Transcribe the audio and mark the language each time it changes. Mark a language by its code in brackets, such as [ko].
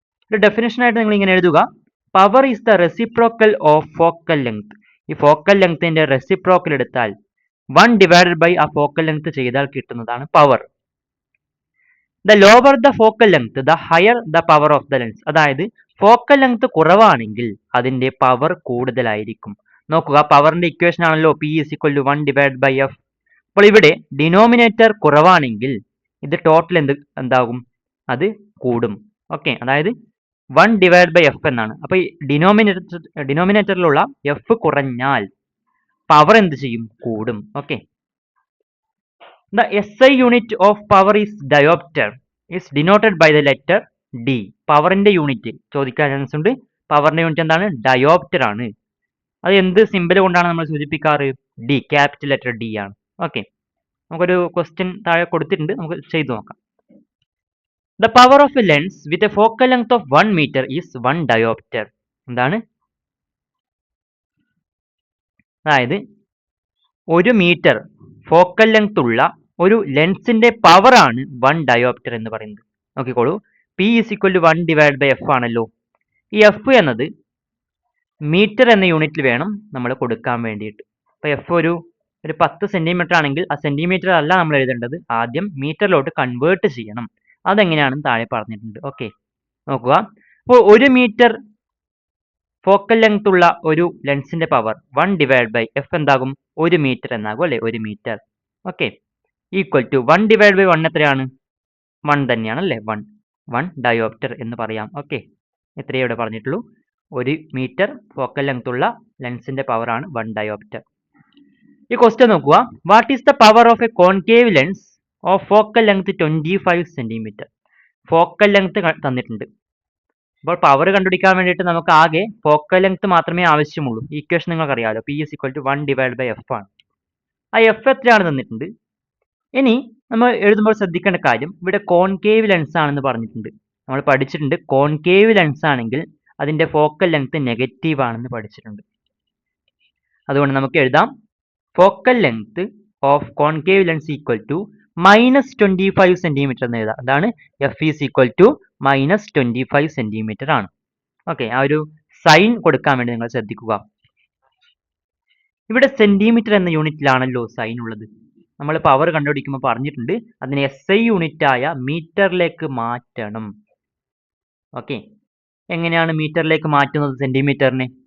[ml] ഒരു ഡെഫിനേഷനായിട്ട് നിങ്ങൾ ഇങ്ങനെ എഴുതുക: [en] Power is the reciprocal of focal length. [ml] ഈ ഫോക്കൽ ലെങ്ത്തിന്റെ റെസിപ്രോക്കൽ എടുത്താൽ 1 ഡിവൈഡഡ് ബൈ ആ ഫോക്കൽ ലെങ്ത് ചെയ്താൽ കിട്ടുന്നതാണ് power. [en] The lower the focal length the higher the power of the lens. [ml] അതായത് ഫോക്കൽ ലെങ്ത് കുറവാണെങ്കിൽ അതിന്റെ പവർ കൂടുതലായിരിക്കും. നോക്കുക, പവറിന്റെ ഇക്വേഷൻ ആണല്ലോ [en] P is equal to 1 divided by F. [ml] അപ്പോൾ ഇവിടെ ഡിനോമിനേറ്റർ കുറവാണെങ്കിൽ ഇത് ടോട്ടൽ എന്താകും? അത് കൂടും. ഓക്കെ, അതായത് [en] 1 divided by F [ml] എന്നാണ്. അപ്പോൾ ഈ ഡിനോമിനേറ്ററിലുള്ള F കുറഞ്ഞാൽ പവർ എന്ത് ചെയ്യും? കൂടും. [en] Okay, the SI unit of power is dioptre is denoted by the letter D. [ml] പവറിന്റെ യൂണിറ്റ് ചോദിക്കാൻ ചാൻസ് ഉണ്ട്. പവറിന്റെ യൂണിറ്റ് എന്താണ്? ഡയോപ്റ്റർ ആണ്. അത് എന്ത് സിമ്പിൾ കൊണ്ടാണ് നമ്മൾ സൂചിപ്പിക്കാറ്? ഡി, ക്യാപിറ്റൽ ലെറ്റർ ഡി ആണ്. ഓക്കെ, നമുക്കൊരു ക്വസ്റ്റ്യൻ താഴെ കൊടുത്തിട്ടുണ്ട്, നമുക്ക് ചെയ്തു നോക്കാം. [en] The power of a lens with a focal length of 1 metre is 1 dioptre. എന്താണ്? [ml] അതായത് 1 മീറ്റർ ഫോക്കൽ ലെങ്ത് ഉള്ള ഒരു ലെൻസിന്റെ പവർ ആണ് 1 ഡയോപ്റ്റർ എന്ന് പറയുന്നത്. [en] നോക്കിക്കോളൂ, P is equal to 1 divided by F ആണല്ലോ. [ml] ഈ F എന്നത് മീറ്റർ എന്ന യൂണിറ്റിൽ വേണം നമ്മൾ കൊടുക്കാൻ വേണ്ടിയിട്ട്. അപ്പോൾ F ഒരു 10 സെന്റിമീറ്റർ ആണെങ്കിൽ ആ സെന്റിമീറ്റർ അല്ല നമ്മൾ എഴുതേണ്ടത്, ആദ്യം മീറ്ററിലോട്ട് കൺവേർട്ട് ചെയ്യണം. അതെങ്ങനെയാണെന്ന് താഴെ പറഞ്ഞിട്ടുണ്ട്. ഓക്കെ, നോക്കുക. അപ്പോൾ 1 മീറ്റർ ഫോക്കൽ ലെങ്ത് ഉള്ള ഒരു ലെൻസിന്റെ പവർ 1 ഡിവൈഡ് ബൈ F എന്താകും? 1 മീറ്റർ എന്നാകും അല്ലെ, 1 metre. Okay, [en] equal to 1 divide by 1 [ml] എത്രയാണ്? 1 തന്നെയാണ് അല്ലേ, 1 ഡയോപ്റ്റർ എന്ന് പറയാം. ഓക്കെ, ഇത്രയേ ഇവിടെ പറഞ്ഞിട്ടുള്ളൂ. 1 മീറ്റർ ഫോക്കൽ ലെങ്ത് ഉള്ള ലെൻസിന്റെ പവർ ആണ് 1 ഡയോപ്റ്റർ. ഈ ക്വസ്റ്റ്യൻ നോക്കുക: [en] What is the power of a concave lens of focal length 25 centimetre? [ml] Focal length തന്നിട്ടുണ്ട്. അപ്പോൾ പവർ കണ്ടുപിടിക്കാൻ വേണ്ടിയിട്ട് നമുക്ക് ആകെ ഫോക്കൽ ലെങ്ത് മാത്രമേ ആവശ്യമുള്ളൂ. ഈ ഇക്വേഷൻ നിങ്ങൾക്ക് അറിയാമല്ലോ, [en] P is equal to 1 divided by F ആണ്. [ml] ആ F എത്രയാണ് തന്നിട്ടുണ്ട്. ഇനി നമ്മൾ എഴുതുമ്പോൾ ശ്രദ്ധിക്കേണ്ട കാര്യം, ഇവിടെ കോൺകേവ് ലെൻസ് ആണെന്ന് പറഞ്ഞിട്ടുണ്ട്. നമ്മൾ പഠിച്ചിട്ടുണ്ട് കോൺകേവ് ലെൻസ് ആണെങ്കിൽ അതിന്റെ ഫോക്കൽ ലെങ്ത് നെഗറ്റീവ് ആണെന്ന് പഠിച്ചിട്ടുണ്ട്. അതുകൊണ്ട് നമുക്ക് എഴുതാം [en] focal length of concave lens equal to -25 centimetre [ml] എന്ന് എഴുതാം. [en] അതാണ് F is equal to -25 centimetre ആണ്. [ml] ഓക്കെ, ആ ഒരു സൈൻ കൊടുക്കാൻ വേണ്ടി നിങ്ങൾ ശ്രദ്ധിക്കുക. ഇവിടെ സെന്റിമീറ്റർ എന്ന യൂണിറ്റിലാണല്ലോ സൈൻ ഉള്ളത്. നമ്മൾ പവർ കണ്ടുപിടിക്കുമ്പോൾ പറഞ്ഞിട്ടുണ്ട് അതിനെ SI യൂണിറ്റ് ആയ മീറ്ററിലേക്ക് മാറ്റണം. ഓക്കെ, എങ്ങനെയാണ് മീറ്ററിലേക്ക് മാറ്റുന്നത് സെന്റിമീറ്ററിനെ?